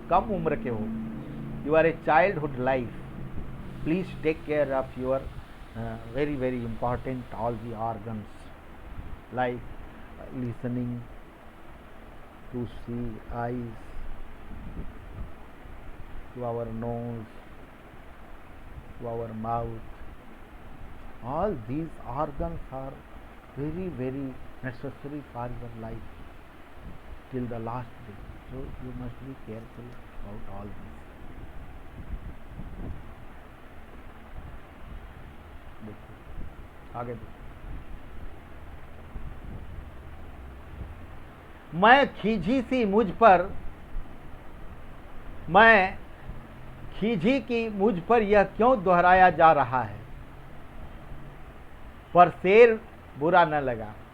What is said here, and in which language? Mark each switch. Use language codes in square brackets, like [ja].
[hi] कम उम्र के हो, [en] You are a childhood life, please take care of your very very important all the organs like listening, to see, eyes, to our nose, to our mouth. All these organs are very very necessary for your life till the last day. So you must be careful about all these. [hi] देखो आगे देखो, मैं खींची सी मुझ पर, मैं खींची कि मुझ पर यह क्यों दोहराया जा रहा है, पर शेर बुरा न लगा।